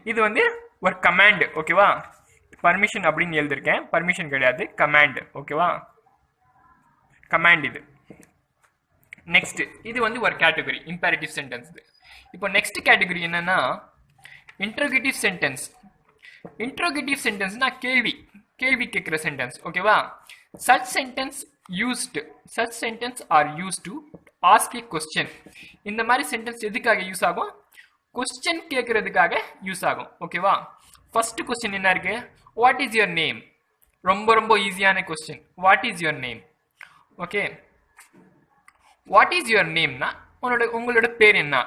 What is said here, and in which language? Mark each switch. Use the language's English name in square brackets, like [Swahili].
[Tamil] இது வந்து ஒரு கமாண்ட். ஓகேவா? பர்மிஷன் அப்படின்னு எழுதிருக்கேன், பர்மிஷன் கிடையாது, கமாண்ட். ஓகேவா? கமாண்ட் இது. நெக்ஸ்ட் இது வந்து ஒரு கேட்டகரி இம்பேரட்டிவ் சென்டென்ஸ். இப்போ நெக்ஸ்ட் கேட்டகரி என்னன்னா இன்ட்ரோகேட்டிவ் சென்டென்ஸ். இன்ட்ரோகேட்டிவ் சென்டென்ஸ்னா கேள்வி, கேள்வி கேட்கிற சென்டென்ஸ். ஓகேவா? [English] such sentence used, such sentence are used to ask a question. [Tamil] இந்த மாதிரி சென்டென்ஸ் எதுக்காக யூஸ் ஆகும்? क्वेश्चन கேட்கறதுக்காக யூஸ் ஆகும். ஓகேவா? ஃபர்ஸ்ட் क्वेश्चन என்ன இருக்கு? [English] What is your name. [Tamil] ரொம்ப ரொம்ப ஈஸியான question. [English] What is your name. [Tamil] Okay, what is your நேம்னா உங்களோட பேர் என்ன.